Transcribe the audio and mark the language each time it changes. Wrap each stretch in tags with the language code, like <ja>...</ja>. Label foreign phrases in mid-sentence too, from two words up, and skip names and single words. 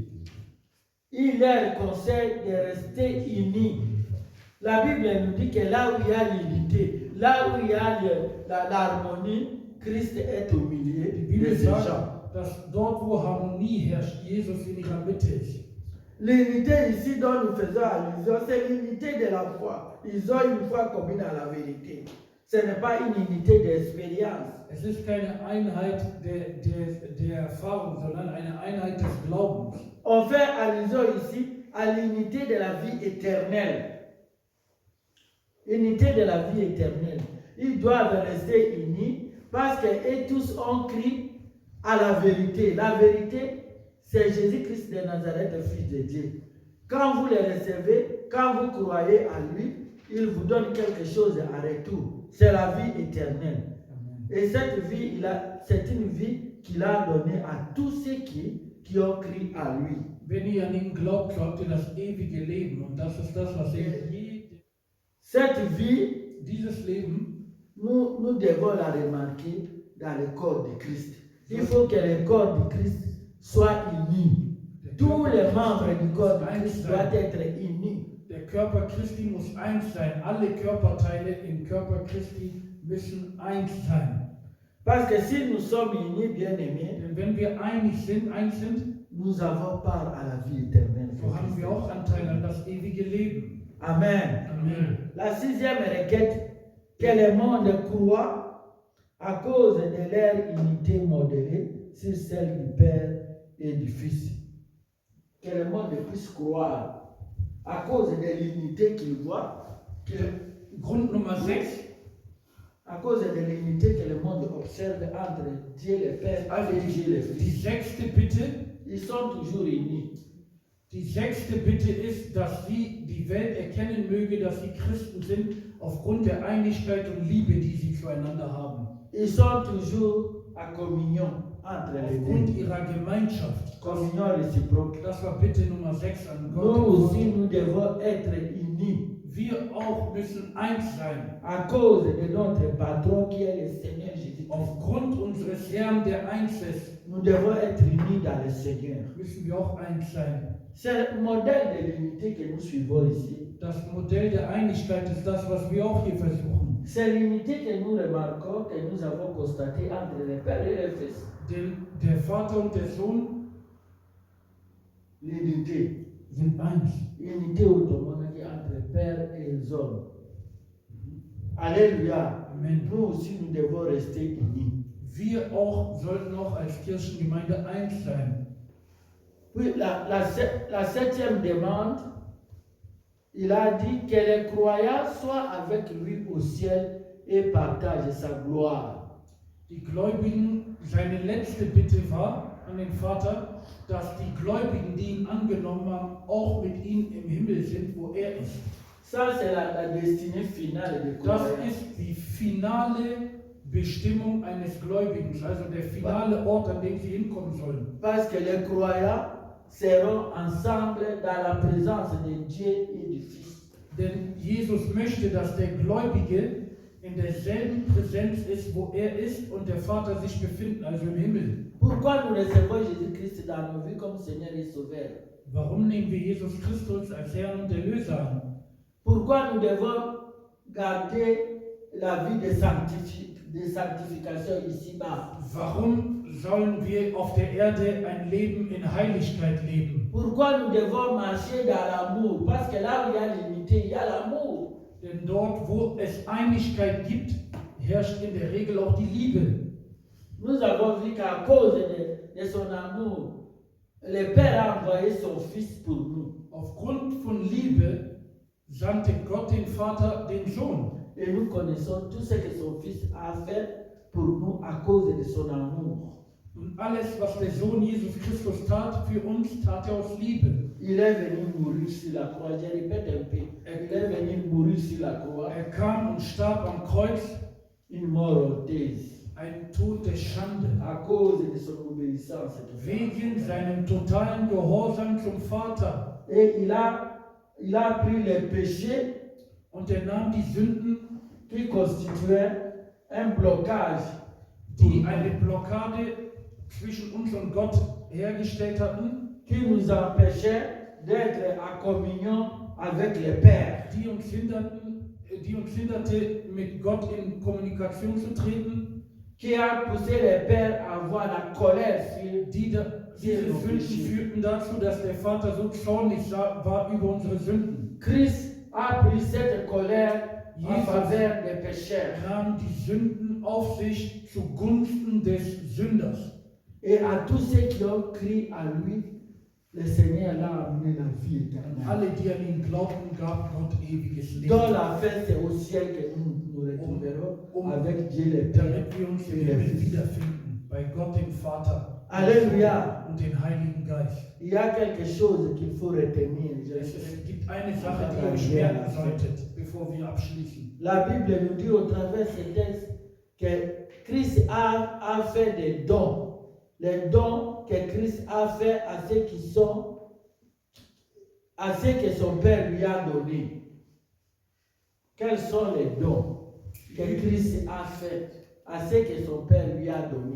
<fr>Il leur conseille de rester unis. La Bible nous dit que là où il y a l'unité, là où il y a l'harmonie, Christ est au milieu</fr> <de>Die Bibel</de> <fr>de ces gens.</fr> <de>sagt, dass dort, wo Harmonie herrscht, Jesus in ihrer Mitte ist.</de> <fr>L'unité ici dont nous faisons allusion, c'est l'unité de la foi. Ils ont une foi commune à la vérité. Ce n'est pas une unité d'expérience.</fr> <de>Es ist keine Einheit der Erfahrung, sondern eine Einheit des Glaubens.</de> <fr>On fait allusion ici à l'unité de la vie éternelle. Unité de la vie éternelle. Ils doivent rester unis parce qu'ils tous ont cru à la vérité. La vérité, c'est Jésus-Christ de Nazareth, le Fils de Dieu. Quand vous le recevez, quand vous croyez à lui, il vous donne quelque chose en retour. C'est la vie éternelle. Et cette vie, c'est une vie qu'il a donnée à tous ceux qui ont cru à lui.</fr> <de>Wenn ihr an ihn glaubt, habt ihr das ewige Leben. Und das ist das, was</de> <fr>Cette vie,</fr> <de>dieses Leben,</de> <fr>nous devons la remarquer dans le corps de Christ. Il faut que le corps de Christ soit uni. Tous les membres du corps de Christ doivent être unis.</fr> <de>Der Körper Christi muss eins sein. Alle Körperteile im Körper Christi müssen eins sein.</de> <fr>Parce que si nous sommes unis, bien-aimés,</fr> <de>Denn wenn wir eins sind,</de> <fr>nous avons part à la vie éternelle.</fr> <de>so haben wir auch Anteil an das ewige Leben. Amen. Amen.</de> <fr>La sixième requête, que le monde croit à cause de leur unité modérée sur celle du Père et du Fils. Que le monde puisse croire à cause de l'unité qu'il voit,</fr> <de>Grund Nummer 6,</de> <fr>à cause de l'unité que le monde observe entre Dieu le Père</fr> <de>also</de> <fr>et Dieu le</fr> <de>die</de> <fr>Fils.</fr> <de>sechste Bitte.</de> <fr>Ils sont toujours unis.</fr> <de>Die sechste Bitte ist, dass die Welt erkennen möge, dass sie Christen sind, aufgrund der Einigkeit und Liebe, die sie zueinander haben.</de> <fr>Ils sont toujours en communion entre les</fr> <de>Aufgrund</de> <fr>deux.</fr> <de>ihrer Gemeinschaft.</de> <fr>Communion réciproque.</fr> <de>Das war Bitte Nummer 6 an</de> <fr>Nous</fr> <de>Gott.</de> <fr>aussi, nous devons être unis</fr> <de>Wir auch müssen eins sein.</de> <fr>à cause de notre patron qui est le Seigneur Jésus-Christ.</fr> <de>Aufgrund unseres Herrn, der eins ist,</de> <fr>Nous devons être unis dans le Seigneur.</fr> <de>müssen wir auch eins sein.</de> <fr>C'est le modèle de l'unité que nous suivons ici.</fr> <de>Das Modell der Einigkeit ist das, was wir auch hier versuchen.</de> <fr>C'est l'unité que nous remarquons, que nous avons constatée entre le Père et le Fils.</fr> <de>Denn der Vater und der Sohn</de> <fr>L'unité.</fr> <de>sind eins.</de> <fr>Unité autrement dit entre le Père et les hommes. Alléluia. Amen. Nous aussi, nous devons rester unis.</fr> <de>Wir auch sollten auch als Kirchengemeinde eins sein.</de> <fr>Puis la septième demande, il a dit que les croyants soient avec lui au ciel et partagent sa gloire.</fr> <de>Die Gläubigen, seine letzte Bitte war an den Vater, dass die Gläubigen, die ihn angenommen haben, auch mit ihm im Himmel sind, wo er ist.</de> <fr>Ça, c'est la destinée finale des</fr> <de>Das</de> <fr>croyants.</fr> <de>ist die finale Bestimmung eines Gläubigen, also der finale Ort, an dem sie hinkommen sollen.</de> <fr>Parce que les croyants seront ensemble dans la présence de Dieu et du Fils.</fr> <de>Denn Jesus möchte, dass der Gläubige in derselben Präsenz ist, wo er ist und der Vater sich befinden, also im Himmel.</de> <fr>Pourquoi nous recevons Jésus-Christ dans nos vies comme Seigneur et Sauveur?</fr> <de>Warum nehmen wir Jesus Christus als Herrn und Erlöser an?</de> <fr>Pourquoi nous devons garder la vie de sanctification ici-bas?</fr> <de>Warum sollen wir auf der Erde ein Leben in Heiligkeit leben?</de> <fr>Pourquoi nous devons marcher dans l'amour? Parce que là où il y a l'unité, il y a l'amour.</fr> <de>Denn dort, wo es Einigkeit gibt, herrscht in der Regel auch die Liebe.</de> <fr>Nous avons vu qu'à cause de son amour, le Père a envoyé son Fils pour nous.</fr> <de>Aufgrund von Liebe sandte Gott den Vater den Sohn.</de> <fr>Et nous connaissons tout ce que son Fils a fait pour nous à cause de son amour.</fr> <de>Und alles, was der Sohn Jesus Christus tat für uns, tat er aus Liebe.</de> <fr>Il est venu mourir sur la croix. Je répète un peu. Il est venu mourir sur la croix.</fr> <de>Er kam und starb am Kreuz,</de> <fr>Une mort honteuse.</fr> <de>ein Tod der Schande,</de> <fr>À cause de son obéissance.</fr> <de>wegen seinem totalen Gehorsam zum Vater.</de> <fr>Et il a pris les péchés</fr> <de>Und er nahm die Sünden,</de> <fr>qui constituaient un blocage</fr> <de>die eine Blockade zwischen uns und Gott hergestellt hatten,</de> <fr>qui nous empêchait d'être en communion avec le Père.</fr> <de>die uns hinderte, mit Gott in Kommunikation zu treten,</de> <fr>Qui a poussé le Père à avoir la colère sur</fr> <de>diese Sünden führten dazu, dass der Vater so zornig war über unsere Sünden.</de> <fr>Christ a pris cette colère en</fr> <de>Jesus</de> <fr>faveur des pécheurs.</fr> <de>nahm die Sünden auf sich zugunsten des Sünders.</de> <fr>Et à tous ceux qui ont cru à lui, le Seigneur l'a amené la vie</fr> <de>An</de> <fr>éternelle.</fr> <de>alle, die an ihn glaubten, gab Gott ewiges Leben.</de> <fr>Dans la fin, c'est au ciel que nous retrouverons avec Dieu le Père</fr> <de>Damit wir uns im</de> <fr>et le</fr> <de>Himmel</de> <fr>Fils.</fr> <de>wiederfinden, bei Gott dem Vater</de> <fr>Alléluia.</fr> <de>und den Heiligen Geist.</de> <fr>Il y a quelque chose qu'il faut retenir.</fr> <de>Es gibt eine Sache, die ihr euch merken solltet, bevor wir abschließen.</de> <fr>La Bible nous dit au travers de ce texte que Christ a fait des dons. Les dons que Christ a fait à ceux que son Père lui a donnés. Quels sont les dons que Christ a fait à ceux que son Père lui a donnés?</fr>